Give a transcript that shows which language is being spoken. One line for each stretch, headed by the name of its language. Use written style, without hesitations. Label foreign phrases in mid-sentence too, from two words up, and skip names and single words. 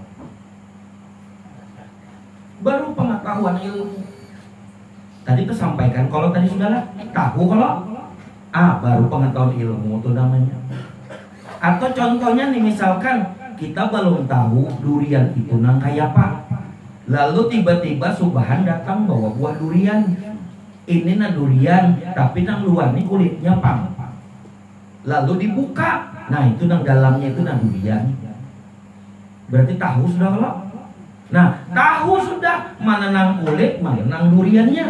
Indonesian: Baru pengetahuan ilmu. Tadi kesampaikan kalau tadi sudahlah tahu kalau baru pengetahuan ilmu itu namanya.
Banjar: Atau contohnya nih, misalkan kita belum tahu durian itu nang kayak apa, lalu tiba-tiba Subhan datang bawa buah durian. Ini durian, tapi nang luar nih kulitnya pang. Lalu dibuka, nah itu nang dalamnya itu durian. Berarti tahu sudah kalau. Nah, tahu sudah mana nang kulit, mana nang duriannya.